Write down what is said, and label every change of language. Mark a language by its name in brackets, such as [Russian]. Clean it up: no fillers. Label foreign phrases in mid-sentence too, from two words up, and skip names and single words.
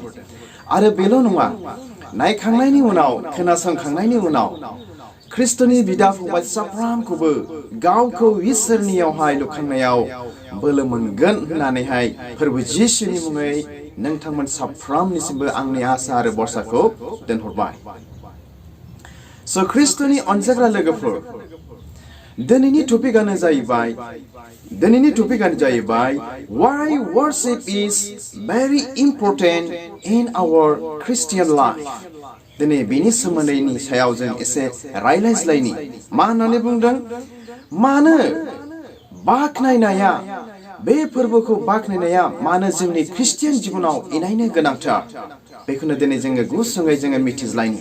[Bodo] आरो बेल' नङा, नायखांनायनि उनाव, खोनासंखांनायनि उनाव ख्रिस्ट'नि बिदा फंबाय साफ्रोमखौबो गावखौ इसोरनियावहाय लुखांनायाव बोलो मोनगोन होननानैहाय फोरबो जिसुनि मुङै नोंथांमोन साफ्रोमनिसिमबो आंनि आसा आरो बरसाखौ दोनहरबाय। स' ख्रिस्ट'नि अनजाग्रा लोगोफोर, दिनैनि टपिकआनो जाहैबाय [English] why worship is very important in our Christian life। [Bodo] दिनै बेनि सोमोन्दैनि सायाव जों एसे रायज्लायज्लायनि। मा होननानै बुंदों? मानो बाख्नायनाया, बे फोरबोखौ बाख्नायनाया मानो जोंनि ख्रिस्टियान जिबनाव इनायनो गोनांथार, बेखौनो दिनै जोङो गुसुङै जोङो मिथिज्लायनि।